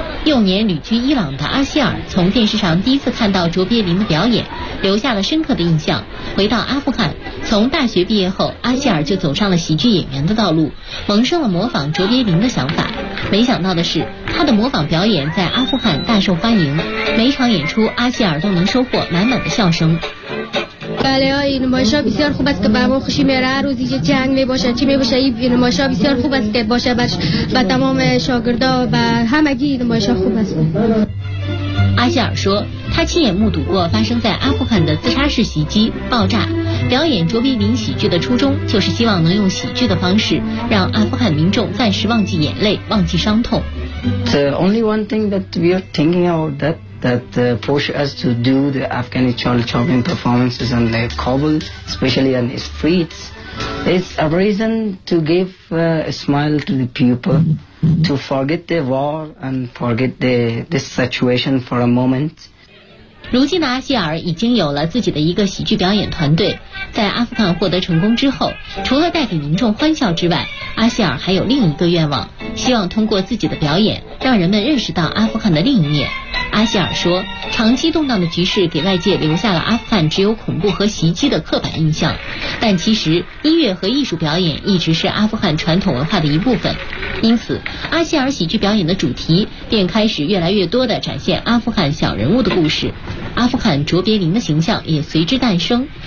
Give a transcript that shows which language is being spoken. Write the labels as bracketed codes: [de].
[zh] 幼年旅居伊朗的阿希尔从电视上第一次看到卓别林的表演，留下了深刻的印象。回到阿富汗，从大学毕业后，阿希尔就走上了喜剧演员的道路，萌生了模仿卓别林的想法。没想到的是，他的模仿表演在阿富汗大受欢迎，每场演出阿希尔都能收获满满的笑声。 [fa] بله این نمایش ها بسیار خوب است که برمون خوشی میره روزی که جنگ میباشه چی میباشه این نمایش ها بسیار خوب است که باشه برش و تمام شاگرده و همگی این نمایش ها خوب است [zh] 阿希尔说，他亲眼目睹过发生在阿富汗的自杀式袭击爆炸。表演卓别林喜剧的初衷，就是希望能用喜剧的方式让阿富汗民众暂时忘记眼泪，忘记伤痛。 [en] The only one thing that we are thinking about that push us to do the Afghani child chopping performances on the Kabul, especially on the streets, it's a reason to give a smile to the people. To forget the war and forget this situation for a moment. [zh] 如今的阿希尔已经有了自己的一个喜剧表演团队，在阿富汗获得成功之后，除了带给民众欢笑之外，阿希尔还有另一个愿望，希望通过自己的表演让人们认识到阿富汗的另一面。阿希尔说，长期动荡的局势给外界留下了阿富汗只有恐怖和袭击的刻板印象，但其实音乐和艺术表演一直是阿富汗传统文化的一部分，因此阿希尔喜剧表演的主题便开始越来越多地展现阿富汗小人物的故事，阿富汗卓别林的形象也随之诞生。